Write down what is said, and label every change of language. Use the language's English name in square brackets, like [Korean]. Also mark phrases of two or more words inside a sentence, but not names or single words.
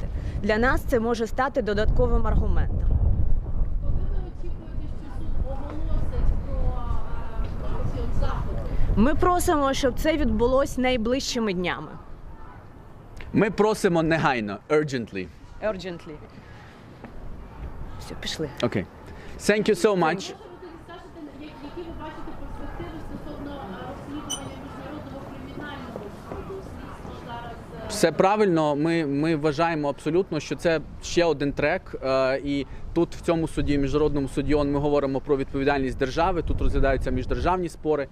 [Ukrainian] Для нас це може стати додатковим аргументом. Ми просимо, щоб це відбулося найближчими днями. Ми просимо негайно, [English] urgently. Urgently. [Ukrainian] Все, пішли. Окей. [English] Thank you so much. [Ukrainian] Які ви бачите перспективи стосовно розслідування Міжнародного кримінального суду? Слідство зараз... Все правильно, ми вважаємо абсолютно, що це ще один трек, і тут в цьому суді, Міжнародному суді ООН, ми говоримо про відповідальність держави, тут розглядаються міждержавні спори.